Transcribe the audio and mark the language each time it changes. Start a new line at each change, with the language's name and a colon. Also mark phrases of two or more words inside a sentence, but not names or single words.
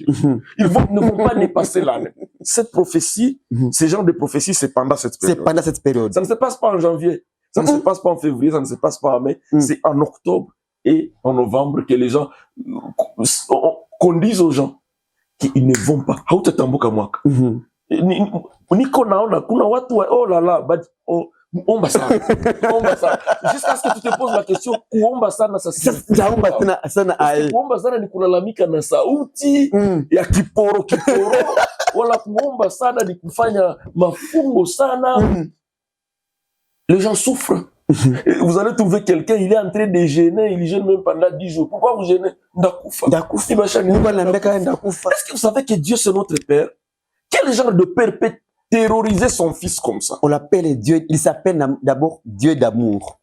French: Ils ne vont pas dépasser l'année. Cette prophétie, ce genre de prophétie, c'est pendant cette période. C'est pendant cette période. Ça ne se passe pas en janvier, ça ne se passe pas en février, ça ne se passe pas en mai. C'est en octobre et en novembre que les gens, qu'on dise aux gens qu'ils ne vont pas.
Swahili: Niko naona kuna watu
French: oh là là
Swahili: omba sana
French: jusqu'à ce que tu te poses la question
Swahili: kuomba sana sasa jaomba tena sana ai kuomba sana ni kulalamika na sauti ya kiporo wala kuomba sana ni kufanya mafungo sana.
French: Les gens souffrent. Et vous allez trouver quelqu'un, il est en train de gêner, il gêne même pendant 10 jours. Pourquoi vous gênez? Est-ce que vous savez que Dieu c'est notre Père? Quel genre de père peut terroriser son fils comme ça? On l'appelle Dieu, il s'appelle d'abord Dieu d'amour.